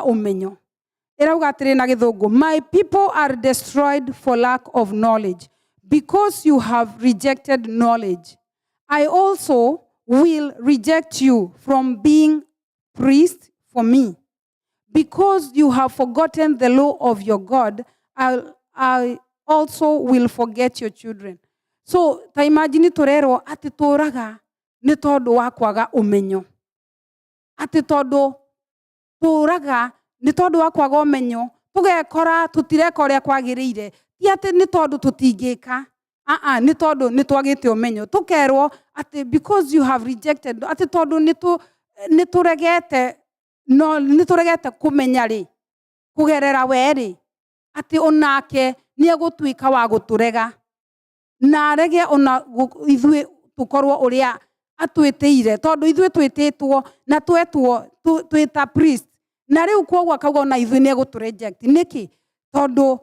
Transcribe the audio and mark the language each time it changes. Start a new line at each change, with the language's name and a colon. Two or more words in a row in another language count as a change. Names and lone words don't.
Kikuyu: ũmenyo ĩrauga atĩrĩ na gĩthũngũ
English: my people are destroyed for lack of knowledge because you have rejected knowledge I also will reject you from being priest for me because you have forgotten the law of your God I also will forget your children. So,
Kikuyu: ta imagine turerwo ati turaga ni tondu wa kwaga umenyo. Ati tondu turaga ni tondu wa kwaga umenyo, tugekora tutireka uria kwagiriire. Ti ati ni tondu tutingika. Ni tondu ni twagite umenyo. Tukerwo ati
English: because you have rejected,
Kikuyu: ati tondu ni turegete kumenya ri kugerera weri ati onake ni egutwika wa guturega na rege ona ithuĩ tukorwo uria atwĩtĩire tondu ithuĩ twĩtĩtwo na twetwo twĩta priest na rĩu kwoguo akauga ona ithuĩ ni egutureject niki tondu